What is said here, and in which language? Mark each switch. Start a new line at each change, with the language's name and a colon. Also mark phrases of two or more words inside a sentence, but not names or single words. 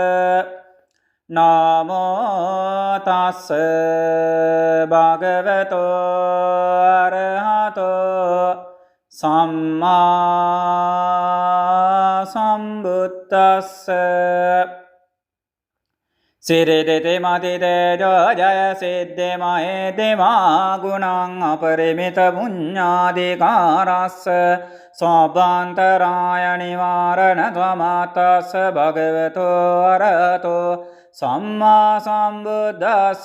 Pali: නමෝ තස් භගවතෝ අරහතෝ සම්මා සම්බුද්දස්ස. සිරිදිති මතිතේජෝ ජය සිද්ධි මහේතිමා ගුණං අපරිමිත පුඤ්ඤාධිකාරස්ස සෝභාන්තරාය නිවාරණ ත්වමාතස්ස භගවතෝ අරහතෝ සම්මා සම්බුද්දස්ස.